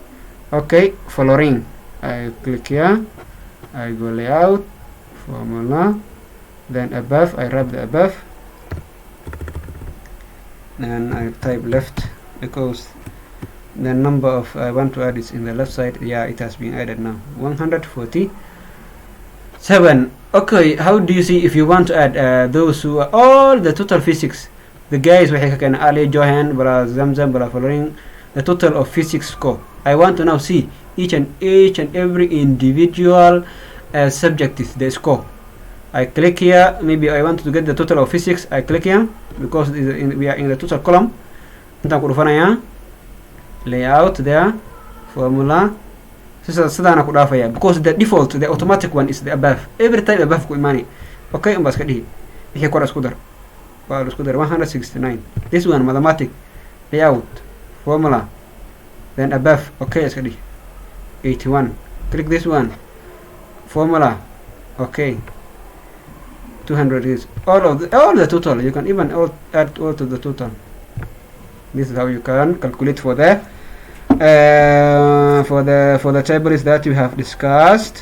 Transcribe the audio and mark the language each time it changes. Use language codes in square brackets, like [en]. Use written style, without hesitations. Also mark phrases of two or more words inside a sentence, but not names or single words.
[en] Okay, following, I click here, I go layout, formula, then above, I wrap the above, then I type left because the number of I want to add is in the left side. Yeah, it has been added now. 147. Okay, how do you see if you want to add those who are all the total physics? The guys [so] waxay ka keeneen [en] Ali Johan bala Zamzam bala following the total of physics score. I want to now see each and every individual subject is the score. I click here. Maybe I want to get the total of physics. I click here because we are in the total column. [so] Intaan ku dhufanaya [en] layout there, [so] formula. Sidaan ku dhaafaya [en] because the default, the automatic one is the above. Every time above [so] ku imaani. Okay, umbas ka dhihi wixii kor isku dar. Waa isku dar 169. [en] This one mathematic layout formula then above. [so] Okay, iska dhihi 81. [en] Click this one formula. Okay, 200 is all the total. You can even add all to the total. This is how you can calculate for the tables that you have discussed.